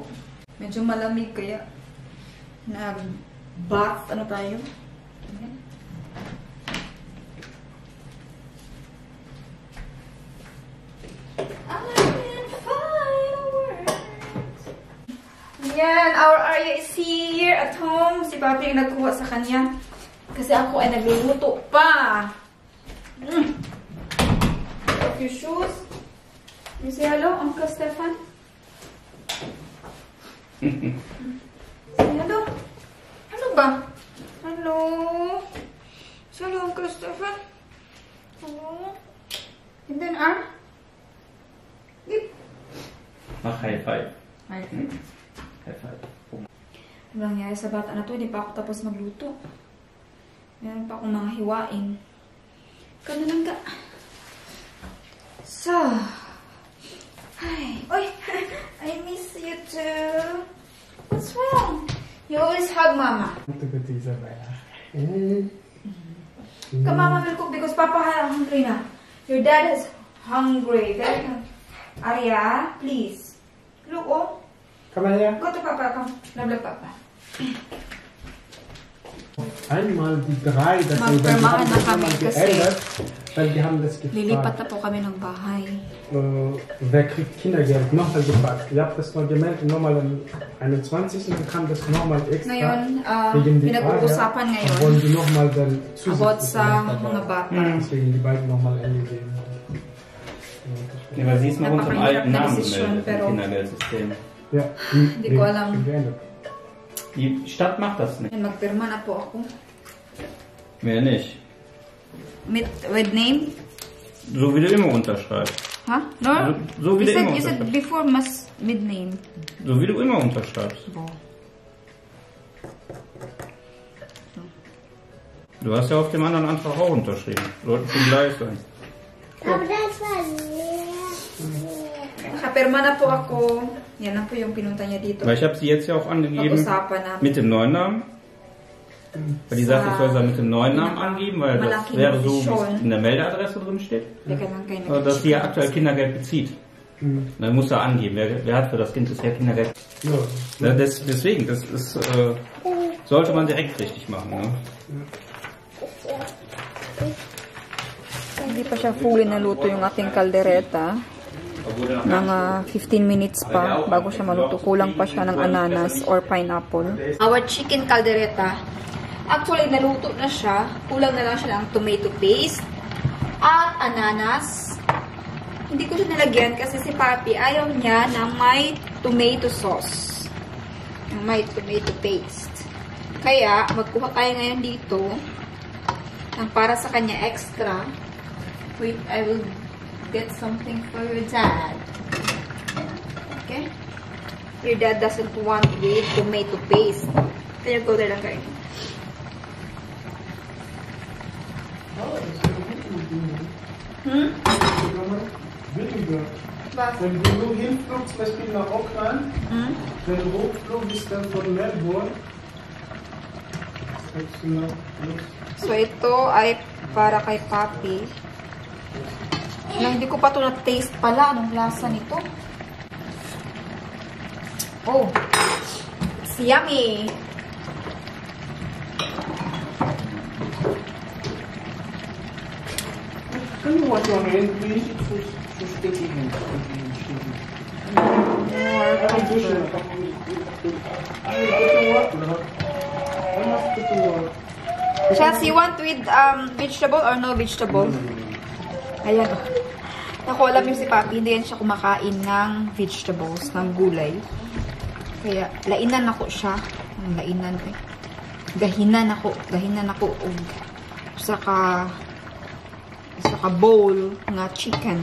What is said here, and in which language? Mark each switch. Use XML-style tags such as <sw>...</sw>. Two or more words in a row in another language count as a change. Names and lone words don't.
<tl>Medyo malamig kaya nag-bath ano tayo. Yan,</tl> <en>our Arya is here at home.</en> <tl>Si Papi yung nagkuha sa kanya. Kasi ako ay nagluluto pa.</tl> <en>A few shoes. You say hello, Uncle Stefan? Say hello.</en> <tl>Ano ba?</tl> <en>Hello. Say hello, Uncle Stefan. Hello. And then,</en> <de>Mach</de> <en>High Five. High five. High Five.</en> <tl>Ano nangyari sa bata na to? Hindi pa ako tapos magluto. Meron pa akong mga hiwain. Kano lang ka. So.</tl> <en>Hi. Oy! I miss you too. What's wrong? You always hug Mama. Come Mama will cook because Papa is hungry na. Your dad is hungry. Very hungry. Arya, please. Look, oh. Come here. Go to Papa, come. Love Papa.</en> <de>Einmal die 3, das</de> <tl>Magpermahan na kami kasi</tl> <de>weil wir haben das</de> <tl>lilipat</tl> <de>gefragt.</de> <tl>na po kami ng bahay.</tl> <de>Wer kriegt Kindergeld? Nochmal gefragt. Ihr habt das mal gemeldet, nochmal am 21. Dann kam das nochmal extra.</de> <tl>Ngayon,</tl> <de>wegen die</de> <tl>pinag-uusapan ngayon</tl> <de>wollen die nochmal dann</de> <en>about</en> <de>zusätzlich</de> <tl>sa</tl> <de>dabei.</de> <tl>mga bata.</tl> <de>Deswegen die beiden nochmal angegeben. Ja, weil sie ist noch unter dem alten Namen</de> <tl>Desisyon,</tl> <de>gemeldet,</de> <tl>pero</tl> <de>im Kindergeldsystem. Ja,</de> <tl>Hindi ko alam.</tl> <de>geändert. Die Stadt macht das nicht.</de> <tl>Magpirma na po ako.</tl> <de>Mehr nicht.</de> <en>With name?</en> <de>So wie du immer unterschreibst.</de> <en>Ha? No?</en> <de>So wie du immer</de> <en>You said</en> <de>unterschreibst.</de> <en>before must with name.</en> <de>So wie du immer unterschreibst. Bo. Du hast ja auf dem anderen Antrag auch unterschrieben. Sollten schon gleich sein. Aber das war leer.</de> <tl>Nakapirma na po ako. Yan na po yung pinunta niya dito.</tl> <de>Weil ich habe sie jetzt ja auch angegeben</de> <tl>Pag-usapan namin.</tl> <de>mit dem neuen Namen. Weil die sagt, ich soll sie mit dem neuen Namen angeben, weil das</de> <tl>Malaki</tl> <de>wäre so, wie</de> <tl>schon.</tl> <de>es in der Meldeadresse drin steht.</de> <tl>Teka lang kayo</tl> <de>Also, dass sie ja aktuell Kindergeld bezieht. Dann muss er angeben, wer hat für das Kind bisher Kindergeld. Ja. Ja, deswegen, das ist, sollte man direkt richtig machen. Ne?</de> <tl>Hindi pa siya fully naluto yung ating kaldereta. Mga 15 minutes pa bago siya maluto. Kulang pa siya ng ananas</tl> <en>or pineapple. Our chicken caldereta.</en> <tl>Actually, naluto na siya. Kulang na lang siya ng</tl> <en>tomato paste</en> <tl>at ananas. Hindi ko siya nalagyan kasi si Papi ayaw niya na may</tl> <en>tomato sauce.</en> <tl>May</tl> <en>tomato paste.</en> <tl>Kaya, magkuha tayo ngayon dito Ang para sa kanya extra.</tl> <en>Wait, I will get something for your dad. Okay? Your dad doesn't want with tomato paste.</en> <tl>Kaya</tl> <en>go there</en> <tl>lang kayo.</tl> <de>Weniger. Was? Wenn du nur hinflugst, zum Beispiel nach Auckland, wenn du hochflugst dann von Melbourne, sagst du noch nicht.</de> <en>So,</en> <tl>ito ay para kay Papi. Na, hindi ko pa ito na-taste pala. Anong lasa nito?</tl> <en>Oh, it's yummy. Can you wash your hand, please? It's so sticky hand. Chelsea, you want with vegetable or no vegetable?</en> <tl>Ayan. Naku, alam yung si Papi, hindi yan siya kumakain ng vegetables, ng gulay. Kaya, lainan ako siya. Lainan eh. Gahinan ako. Saka bowl nga chicken.</tl>